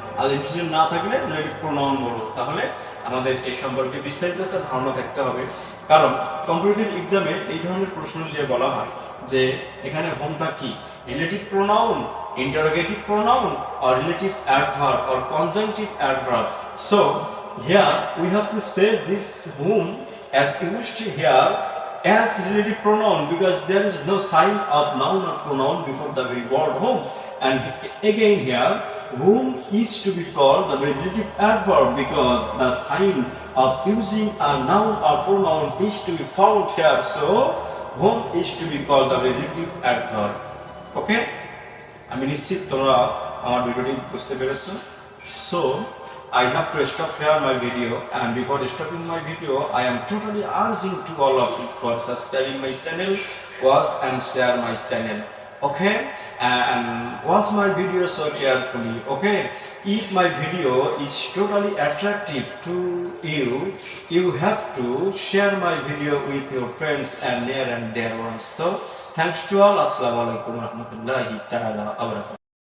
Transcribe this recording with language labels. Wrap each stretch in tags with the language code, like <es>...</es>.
<bn>আর antecedent না থাকলে relative pronoun বলবো। তাহলে আমাদের এই সম্পর্কে বিস্তারিত একটা ধারণা থাকতে হবে, কারণ কম্পিটিটিভ এক্সামে এই ধরনের প্রশ্ন দিয়ে বলা হয় যে এখানে হোমটা কি,</bn> <en>relative pronoun, interrogative pronoun, or relative adverb or conjunctive adverb. So here we have to say this whom as used here as relative pronoun, because there is no sign of noun or pronoun before the very word whom. And again here whom is to be called the relative adverb, because the sign of using a noun or pronoun is to be found here. So whom is to be called the relative adverb.</en> <bn>ওকে, আমি নিশ্চিত তোমরা আমার ভিডিওটি বুঝতে পেরেছো।</bn> <en>So I have to stop here my video, and before stopping my video I am totally urging to all of you for subscribing my channel, watch and share my channel, okay, and watch my video so carefully. Okay, if my video is totally attractive to you, you have to share my video with your friends and near and dear ones. So thanks to all.</en> <ar>Assalamu alaikum warahmatullahi ta'ala wabarakatuh.</ar>